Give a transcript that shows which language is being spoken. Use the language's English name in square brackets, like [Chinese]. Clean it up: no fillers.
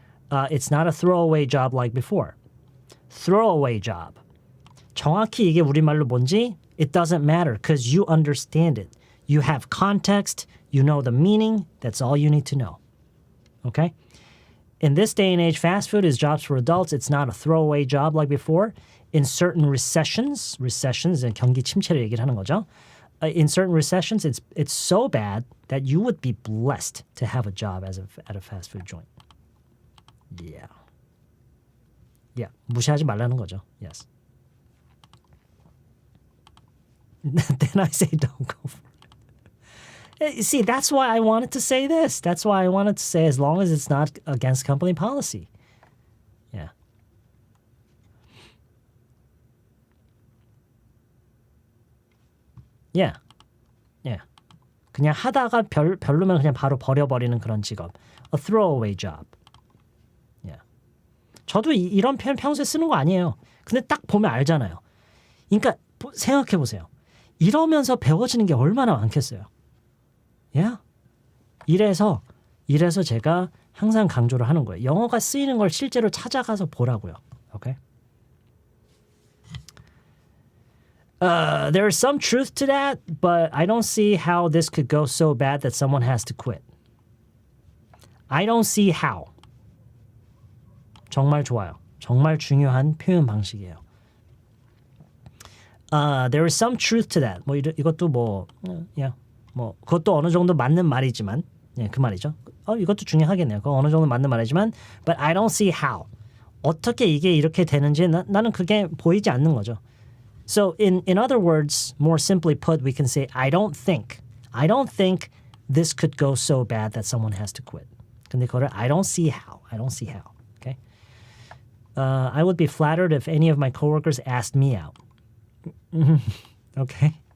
[English] It's not a throwaway job like before. Throwaway job. [Korean] 정확히 이게 우리말로 뭔지 [English] it doesn't matter because you understand it. You have context, you know the meaning, that's all you need to know. Okay? In this day and age, fast food is jobs for adults. It's not a throwaway job like before. In certain recessions, [Korean] 경기 침체를 얘기를 하는 거죠. [English] In certain recessions, it's so bad that you would be blessed to have a job at a fast food joint. [Korean] Yeah. Yeah. 무시하지 말라는 거죠. Yes. [English] Then I say don't go for it. See, that's why I wanted to say this. That's why I wanted to say as long as it's not against company policy. Yeah. Yeah. Yeah. [Korean] 그냥 하다가 별로면 그냥 바로 버려버리는 그런 직업. [English] A throwaway job. Yeah. [Korean] 저도 이런 표현 평소에 쓰는 거 아니에요. 근데 딱 보면 알잖아요. 그러니까 생각해 보세요. 이러면서 배워지는 게 얼마나 많겠어요. [English] Yeah? [Korean] 이래서 제가 항상 강조를 하는 거예요. 영어가 쓰이는 걸 실제로 찾아가서 보라고요. [English] Okay? There is some truth to that, but I don't see how this could go so bad that someone has to quit. I don't see how. [Korean] 정말 좋아요. 정말 중요한 표현 방식이에요. [English] There is some truth to that. [Korean] 뭐 이것도 뭐 그것도 어느 정도 맞는 말이지만, 예, 그 말이죠. 이것도 중요하겠네요. 그거 어느 정도 맞는 말이지만, [English] but I don't see how. [Korean] 어떻게 이게 이렇게 되는지 나는 그게 보이지 않는 거죠. [English] So in other words, more simply put, we can say I don't think this could go so bad that someone has to quit. [Korean] 근데 그거를 [English] I don't see how. Okay? I would be flattered if any of my coworkers asked me out. Okay?